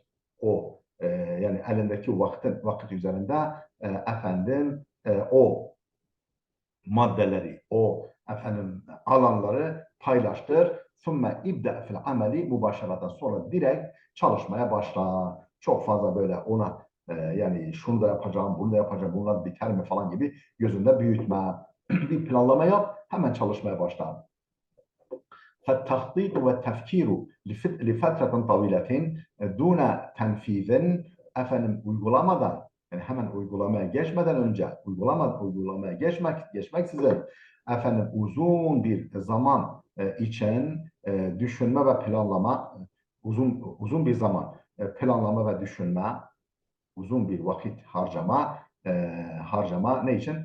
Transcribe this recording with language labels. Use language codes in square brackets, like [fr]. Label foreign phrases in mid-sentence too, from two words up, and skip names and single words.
[tr] Yani elindeki vakit üzerinde efendim o maddeleri, o efendim alanları paylaştır. [ar] ثم ابدأ في العمل مباشرة, [tr] sonra direkt çalışmaya başla. Çok fazla böyle ona yani şunu da yapacağım, bunu da yapacağım, bunlar biter mi falan gibi gözünde büyütme. Bir planlama yap, hemen çalışmaya başla. [ar] فالتخطيط والتفكير لفترة طويلة دون تنفيذ, [tr] efendim uygulamadan, yani hemen uygulamaya geçmeden önce uygulamaya geçmeksizin efendim uzun bir zaman için düşünme ve planlama, uzun bir zaman planlama ve düşünme, uzun bir vakit harcama ne için?